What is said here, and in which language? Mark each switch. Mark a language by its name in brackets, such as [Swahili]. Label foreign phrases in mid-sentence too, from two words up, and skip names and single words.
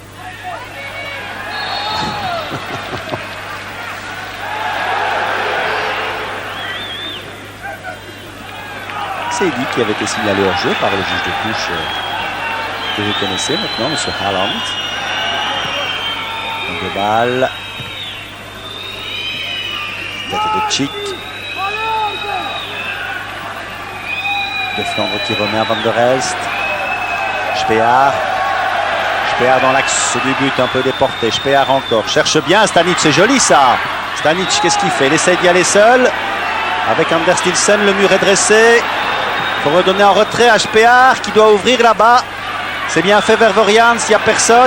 [French] C'est Eddy qui avait été signalé hors jeu par le juge de touche que vous connaissez maintenant, M. Haaland. Longue balle. Tête de Chic. De Flandre qui remet à Van der Elst. Spear. Spear dans l'axe du but, un peu déporté. Spear encore. Cherche bien Stanic, c'est joli ça. Stanic, qu'est-ce qu'il fait? Il essaie d'y aller seul. Avec Anders Nielsen, le mur est dressé. Il faut redonner en retrait à Spear qui doit ouvrir là-bas. C'est bien fait vers Vorians, il n'y a personne.